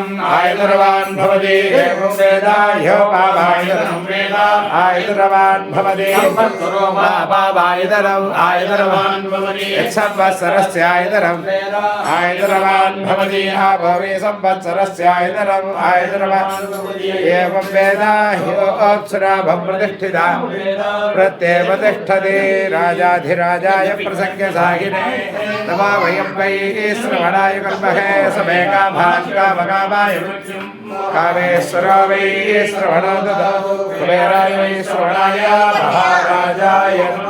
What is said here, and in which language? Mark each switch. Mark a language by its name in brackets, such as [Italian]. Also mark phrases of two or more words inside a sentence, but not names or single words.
[Sanskrit] ఆయతనవాన్ భవతి ఏవం వేద యో వామాయతనం వేద ఆయతనవాన్ భవతి సంవత్సరో వా అపామాయతనం ఆయతనవాన్ భవతి సంవత్సరస్యాయతనం ఆయతనవాన్ భవతి ఆపో వై సంవత్సరస్యాయతనం ఆయతనవాన్ ఏవం వేద యోऽप्सराभं प्रतिष्ठिता प्रत्येव तिष्ठति राजाधिराजाय प्रसङ्गसाहिने तवा वयं वै श्रवणाय कर्महे समे कामान् कामकामाय कामेश्वरो वै श्रवणो ददातु कुबेराय वै श्रवणाय महाराजाय